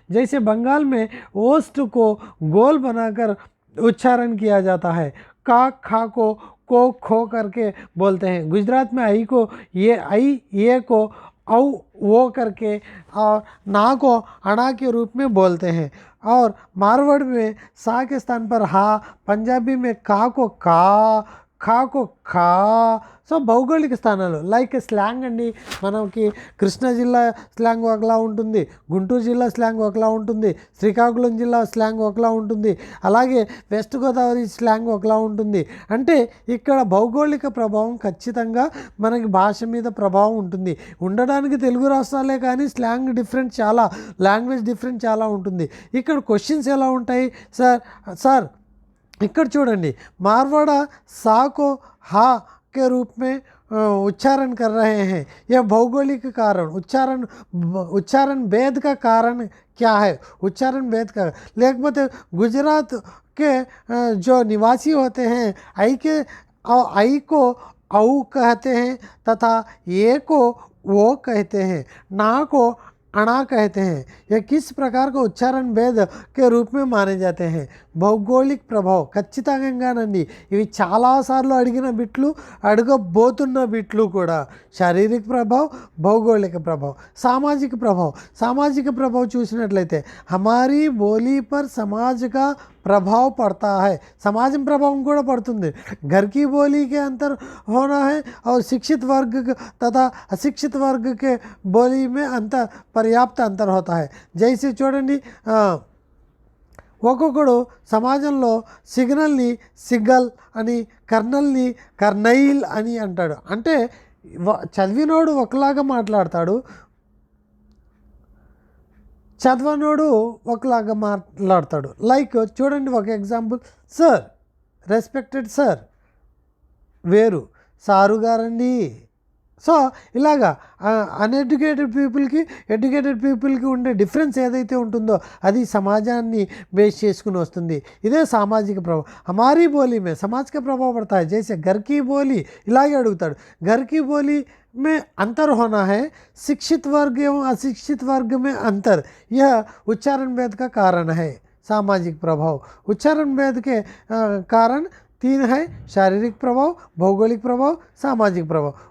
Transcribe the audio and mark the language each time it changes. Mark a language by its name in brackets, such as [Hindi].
[Hindi] जैसे बंगाल में ओष्ठ को गोल बनाकर उच्चारण किया जाता है, का खा को खो करके बोलते हैं। गुजरात में आई को ये को औ वो करके और ना को अणा के रूप में बोलते हैं। और मारवाड़ में सा के स्थान पर हा, पंजाबी में का को का, खा को खा। [Telugu] సో భౌగోళిక స్థానాలు లైక్ స్లాంగ్ అండి, మనకి కృష్ణా జిల్లా స్లాంగ్ ఒకలా ఉంటుంది, గుంటూరు జిల్లా స్లాంగ్ ఒకలా ఉంటుంది, శ్రీకాకుళం జిల్లా స్లాంగ్ ఒకలా ఉంటుంది, అలాగే వెస్ట్ గోదావరి స్లాంగ్ ఒకలా ఉంటుంది। అంటే ఇక్కడ భౌగోళిక ప్రభావం ఖచ్చితంగా మనకి భాష మీద ప్రభావం ఉంటుంది। ఉండడానికి తెలుగు రాష్ట్రాలే కానీ స్లాంగ్ డిఫరెంట్ చాలా, లాంగ్వేజ్ డిఫరెంట్ చాలా ఉంటుంది। ఇక్కడ క్వశ్చన్స్ ఎలా ఉంటాయి సార్ ఇక్కడ చూడండి, [Hindi] మార్వాడ సాకో హా के रूप में उच्चारण कर रहे हैं, यह भौगोलिक कारण, उच्चारण भेद का कारण क्या है? उच्चारण भेद का, लेकिन गुजरात के जो निवासी होते हैं आई को औ कहते हैं तथा ये को वो कहते हैं, ना को अणा कहते हैं। यह किस प्रकार का उच्चारण भेद के रूप में माने जाते हैं? [Telugu] భౌగోళిక ప్రభావం ఖచ్చితంగానండి. ఇవి చాలాసార్లు అడిగిన బిట్లు, అడగబోతున్న బిట్లు కూడా. శారీరక ప్రభావం, భౌగోళిక ప్రభావం, సామాజిక ప్రభావం. సామాజిక ప్రభావం చూసినట్లయితే [Hindi] హమారీ బోలీ పర్ సమాజ్ కా प्रभाव पड़ता है, समाज में प्रभाव [Telugu] కూడా పడుతుంది. [Hindi] घर की बोली के अंतर होना है और शिक्षित वर्ग तथा अशिक्षित वर्ग के बोली में अंतर, पर्याप्त अंतर होता है. [Telugu] जैसे చూడండి, ఒక్కొక్కడు సమాజంలో సిగ్నల్ని సిగ్గల్ అని, కర్నల్ని కర్నైల్ అని అంటాడు. అంటే చదివినోడు ఒకలాగా మాట్లాడతాడు, చదవనోడు ఒకలాగా మాట్లాడతాడు. లైక్ చూడండి, ఒక ఎగ్జాంపుల్, సార్, రెస్పెక్టెడ్ సార్ వేరు, సారు గారండి. సో ఇలాగా అన్ఎడ్యుకేటెడ్ పీపుల్కి, ఎడ్యుకేటెడ్ పీపుల్కి ఉండే డిఫరెన్స్ ఏదైతే ఉంటుందో అది సమాజాన్ని బేస్ చేసుకుని వస్తుంది. ఇదే సామాజిక ప్రభావం. [Hindi] हमारी बोली में समाज का प्रभाव पड़ता है. जैसे घर की बोली, [Telugu] ఇలాగే అడుగుతాడు. [Hindi] घर की बोली में अंतर होना है, शिक्षित वर्ग एवं अशिक्षित वर्ग में अंतर, यह उच्चारण भेद का कारण है. सामाजिक प्रभाव, उच्चारण भेद के कारण 3 है: शारीरिक प्रभाव, भौगोलिक प्रभाव, [Telugu] సామాజిక ప్రభావం.